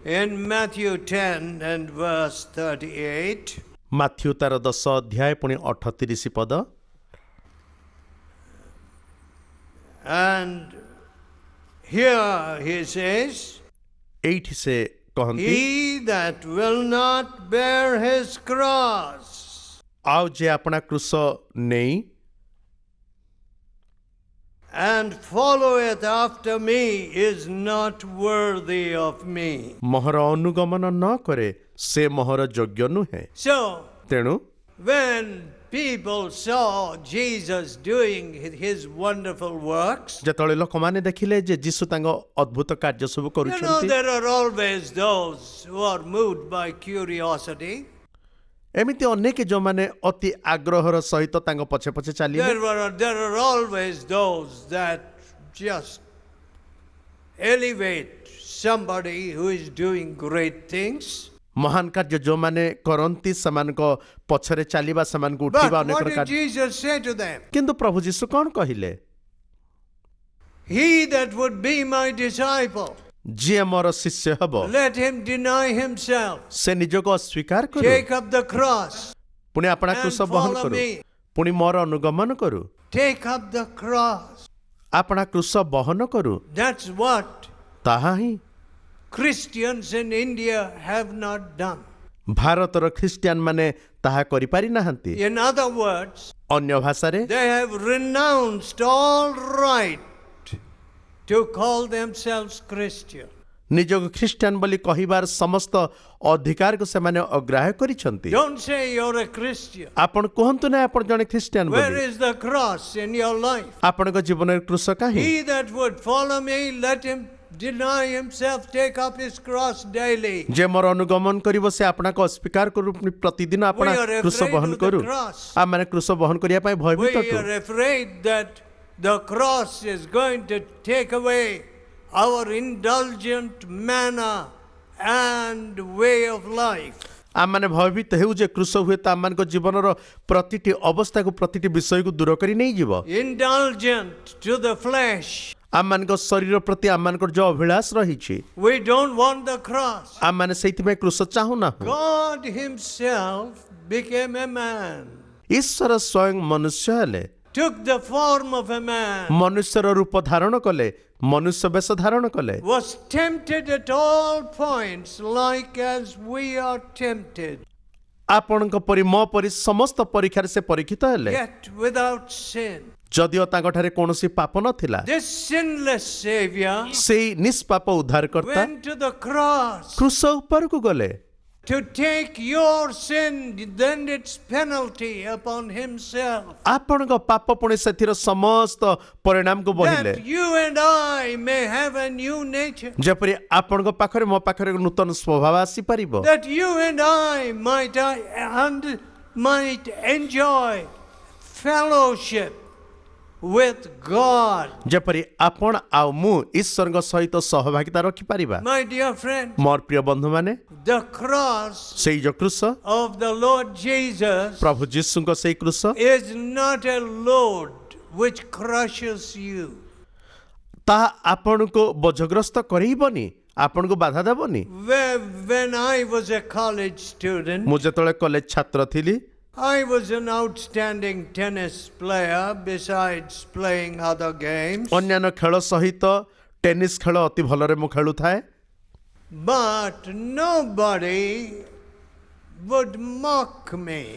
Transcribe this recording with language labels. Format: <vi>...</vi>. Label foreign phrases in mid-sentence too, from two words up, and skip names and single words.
<en>In Matthew 10 and verse 38,</en> <or>ମାଥ୍ୟୁ ତାର 10 ଅଧ୍ୟାୟ ପୁଣି 38 ପଦ।</or> <en>and here he says,</en> <or>ଏଇଠି ସେ କହନ୍ତି,</or> <en>he that will not bear his cross</en> <or>ଆଉ ଯେ ଆପଣା କୃଷ ନେଇ</or> <en>and followeth after me is not worthy of me.</en> <or>ମୋହର ଅନୁଗମନ ନ କରେ ସେ ମୋହର ଯୋଗ୍ୟ ନୁହେଁ।</or> <en>So,</en> <or>ତେଣୁ</or> <en>when people saw Jesus doing his wonderful works,</en> <or>ଯେତେବେଳେ ଲୋକମାନେ ଦେଖିଲେ ଯେ ଯୀଶୁ ତାଙ୍କ ଅଦ୍ଭୁତ କାର୍ଯ୍ୟ ସବୁ କରୁଛନ୍ତି,</or> <en>there are always those who are moved by curiosity.</en> <or>ଏମିତି ଅନେକ ଯୋଉମାନେ ଅତି ଆଗ୍ରହର ସହିତ ତାଙ୍କ ପଛେ ପଛେ ଚାଲିଲେ,</or> <en>There are always those that just elevate somebody who is doing great things.</en> <or>ମହାନ କାର୍ଯ୍ୟ ଯୋଉମାନେ କରନ୍ତି ସେମାନଙ୍କ ପଛରେ ଚାଲିବା, ସେମାନଙ୍କୁ</or> <en>But</en> <or>ଉଠିବା ଅନେକ</or> <en>what did</en> <or>କାର୍ଯ୍ୟ।</or> <en>Jesus say to them?</en> <or>କିନ୍ତୁ ପ୍ରଭୁ ଯୀଶୁ କଣ କହିଲେ?</or> <en>He that would be my disciple,</en> <or>ଯିଏ ମୋର ଶିଷ୍ୟ ହେବ</or> <en>let him deny himself,</en> <or>ସେ ନିଜକୁ ଅସ୍ୱୀକାର କରୁ,</or> <en>take up the cross,</en> <or>ପୁଣି ଆପଣା</or> <en>and</en> <or>କୃଷ ବହନ</or> <en>follow</en> <or>କରୁ,</or> <en>me.</en> <or>ପୁଣି ମୋର ଅନୁଗମନ କରୁ।</or> <en>Take up the cross.</en> <or>ଆପଣା କୃଷ ବହନ କରୁ।</or> <en>That's what</en> <or>ତାହା ହିଁ</or> <en>Christians in India have not done.</en> <or>ଭାରତର ଖ୍ରୀଷ୍ଟିଆନ ମାନେ ତାହା କରିପାରି ନାହାନ୍ତି।</or> <en>In other words,</en> <or>ଅନ୍ୟ ଭାଷାରେ</or> <en>they have renounced all right to call themselves Christian.</en> <or>ନିଜକୁ ଖ୍ରୀଷ୍ଟିଆନ ବୋଲି କହିବାର ସମସ୍ତ ଅଧିକାରକୁ ସେମାନେ ଅଗ୍ରାହ୍ୟ କରିଛନ୍ତି।</or> <en>Don't say you're a Christian.</en> <or>ଆପଣ କୁହନ୍ତୁ ନା ଆପଣ ଜଣେ ଖ୍ରୀଷ୍ଟିଆନ</or> <en>Where</en> <or>ବୋଲି।</or> <en>is the cross in your life?</en> <or>ଆପଣଙ୍କ ଜୀବନରେ କୃଷ କାହିଁ?</or> <en>He that would follow me, let him deny himself, take up his cross daily.</en> <or>ଯେ ମୋର ଅନୁଗମନ କରିବ ସେ ଆପଣଙ୍କୁ ଅସ୍ୱୀକାର କରୁ, ପ୍ରତିଦିନ ଆପଣ</or> <en>We are</en> <or>କୃଷ</or> <en>afraid</en> <or>ବହନ</or> <en>of the</en> <or>କରୁ।</or> <en>cross.</en> <or>ଆମମାନେ କୃଷ ବହନ କରିବା ପାଇଁ ଭୟଭୀତ</or> <en>We are afraid that the cross is going to take away our indulgent manner and way of life.</en> <or>ଆମମାନେ ଭୟଭୀତ ହେଉ ଯେ କୃଷ ହୁଏ ତ ଆମମାନଙ୍କ ଜୀବନର ପ୍ରତିଟି ଅବସ୍ଥାକୁ, ପ୍ରତିଟି ବିଷୟକୁ ଦୂର କରି ନେଇଯିବ।</or> <en>Indulgent to the flesh.</en> <or>ଆମମାନଙ୍କ ଶରୀର ପ୍ରତି ଆମମାନଙ୍କର ଯୋଉ ଅଭିଳାଷ ରହିଛି,</or> <en>We don't want the cross.</en> <or>ଆମମାନେ ସେଇଥିପାଇଁ କୃଷ ଚାହୁଁନାହୁଁ।</or> <en>God himself became a man,</en> <or>ଈଶ୍ୱର ସ୍ୱୟଂ ମନୁଷ୍ୟ ହେଲେ,</or> <en>took the form of a man,</en> <or>ମନୁଷ୍ୟର ରୂପ ଧାରଣ କଲେ, ମନୁଷ୍ୟ ବେଶ ଧାରଣ କଲେ,</or> <en>was tempted at all points like as we are tempted,</en> <or>ଆପଣଙ୍କ ପରି ମୋ ପରି ସମସ୍ତ ପରୀକ୍ଷାରେ ସେ ପରୀକ୍ଷିତ ହେଲେ,</or> <en>yet without sin.</en> <or>ଯଦିଓ ତାଙ୍କଠାରେ କୌଣସି ପାପ ନଥିଲା।</or> <en>This sinless Savior</en> <or>ସେଇ ନିଷ୍ପାପ ଉଦ୍ଧାରକର୍ତ୍ତା</or> <en>went to the cross</en> <or>କୃଷ ଉପରକୁ ଗଲେ,</or> <en>to take your sin, then its penalty upon himself,</en> <or>ଆପଣଙ୍କ ପାପ ପୁଣି ସେଥିର ସମସ୍ତ ପରିଣାମକୁ ବୋହିଲେ,</or> <en>that you and I may have a new nature,</en> <or>ଯେପରି ଆପଣଙ୍କ ପାଖରେ ମୋ ପାଖରେ ନୂତନ ସ୍ୱଭାବ ଆସିପାରିବ,</or> <en>that you and I might enjoy fellowship with God.</en> <or>ଯେପରି ଆପଣ ଆଉ ମୁଁ ଈଶ୍ୱରଙ୍କ ସହିତ ସହଭାଗିତା ରଖିପାରିବା।</or> <en>My dear friend,</en> <or>ମୋର ପ୍ରିୟ ବନ୍ଧୁମାନେ,</or> <en>the cross</en> <or>ସେଇ ଯୋଉ କୃଷ,</or> <en>of the Lord Jesus</en> <or>ପ୍ରଭୁ ଯୀଶୁଙ୍କ ସେଇ କୃଷ</or> <en>is not a load which crushes you.</en> <or>ତାହା ଆପଣଙ୍କୁ ବୋଝଗ୍ରସ୍ତ କରେଇବନି, ଆପଣଙ୍କୁ ବାଧା ଦେବନି।</or> <en>When I was a college student,</en> <or>ମୁଁ ଯେତେବେଳେ କଲେଜ ଛାତ୍ର ଥିଲି,</or> <en>I was an outstanding tennis player besides playing other games.</en> <or>ଅନ୍ୟାନ୍ୟ ଖେଳ ସହିତ ଟେନିସ୍ ଖେଳ ଅତି ଭଲରେ ମୁଁ ଖେଳୁଥାଏ।</or> <en>But nobody would mock me.</en>